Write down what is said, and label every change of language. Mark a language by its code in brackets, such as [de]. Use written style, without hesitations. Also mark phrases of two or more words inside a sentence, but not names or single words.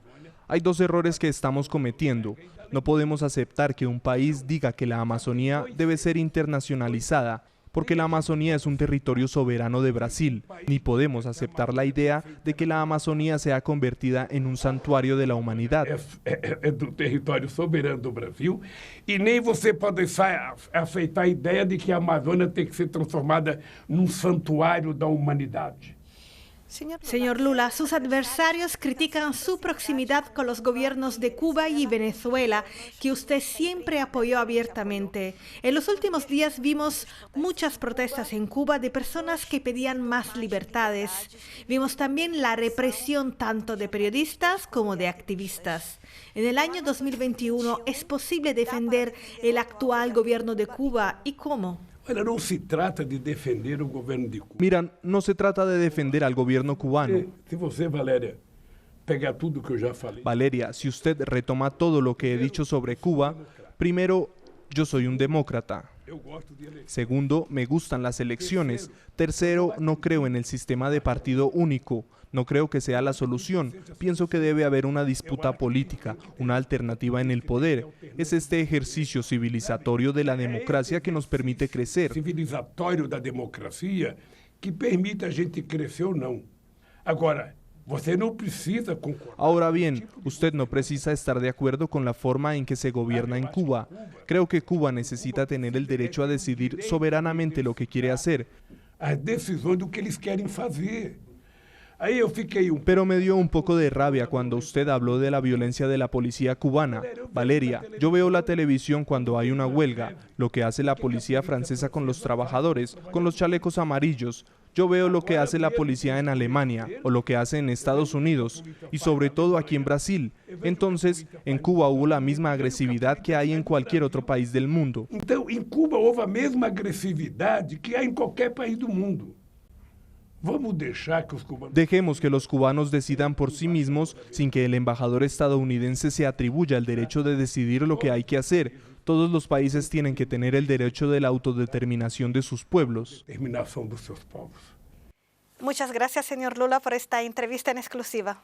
[es] Hay dos errores que estamos cometiendo. No podemos aceptar que un país diga que la Amazonía debe ser internacionalizada, porque la Amazonía es un territorio soberano de Brasil. Ni podemos aceptar la idea de que la Amazonía sea convertida en un santuario de la humanidad. [pt] É do território soberano do Brasil e nem você pode aceitar a ideia de que a Amazônia tem que ser transformada num santuário da humanidade. [es] Señor Lula, sus adversarios critican su proximidad con los gobiernos de Cuba y Venezuela, que usted siempre apoyó abiertamente. En los últimos días vimos muchas protestas en Cuba de personas que pedían más libertades. Vimos también la represión tanto de periodistas como de activistas. En el año 2021, ¿es posible defender el actual gobierno de Cuba y cómo? [pt] Olha, não se trata de defender o governo de Cuba. [es] Mira, no se trata de defender al gobierno cubano. [pt] Se você, Valéria, pegar tudo que eu já falei. [es] Valeria, si usted retoma todo lo que he dicho sobre Cuba, primero, yo soy un demócrata. Segundo, me gustan las elecciones. Tercero, no creo en el sistema de partido único. No creo que sea la solución. Pienso que debe haber una disputa política, una alternativa en el poder. Es este ejercicio civilizatorio de la democracia que nos permite crecer. [pt] Civilizatório da democracia que permite a gente crescer ou não. Agora, você não precisa concordar. [es] Ahora bien, usted no precisa estar de acuerdo con la forma en que se gobierna en Cuba. Creo que Cuba necesita tener el derecho a decidir soberanamente lo que quiere hacer. [pt] As decisões do que eles querem fazer. [es] Ahí yo fiquei Pero me dio un poco de rabia cuando usted habló de la violencia de la policía cubana. Valeria, yo veo la televisión cuando hay una huelga, lo que hace la policía francesa con los trabajadores, con los chalecos amarillos. Yo veo lo que hace la policía en Alemania o lo que hace en Estados Unidos y sobre todo aquí en Brasil. Entonces, en Cuba hubo la misma agresividad que hay en cualquier otro país del mundo. [pt] Então, em Cuba houve a mesma agressividade que há em qualquer país do mundo. [es] Dejemos que los cubanos decidan por sí mismos sin que el embajador estadounidense se atribuya el derecho de decidir lo que hay que hacer. Todos los países tienen que tener el derecho de la autodeterminación de sus pueblos. Muchas gracias, señor Lula, por esta entrevista en exclusiva.